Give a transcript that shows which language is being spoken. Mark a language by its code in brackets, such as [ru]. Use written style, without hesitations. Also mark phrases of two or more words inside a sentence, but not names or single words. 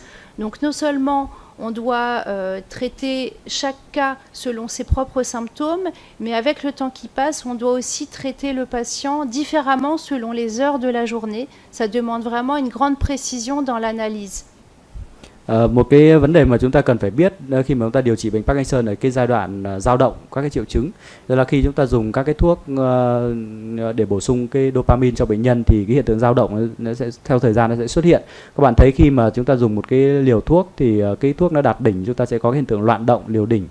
[fr] Donc non seulement on doit traiter chaque cas selon ses propres symptômes, mais avec le temps qui passe, on doit aussi traiter le patient différemment selon les heures de la journée. Ça demande vraiment une grande précision dans l'analyse. [vi] Một cái vấn đề mà chúng ta cần phải biết khi mà chúng ta điều trị bệnh Parkinson ở cái giai đoạn dao động các cái triệu chứng, đó là khi chúng ta dùng các cái thuốc để bổ sung cái dopamine cho bệnh nhân thì cái hiện tượng dao động nó sẽ theo thời gian nó sẽ xuất hiện. Các bạn thấy khi mà chúng ta dùng một cái liều thuốc thì cái thuốc nó đạt đỉnh, chúng ta sẽ có cái hiện tượng loạn động liều đỉnh.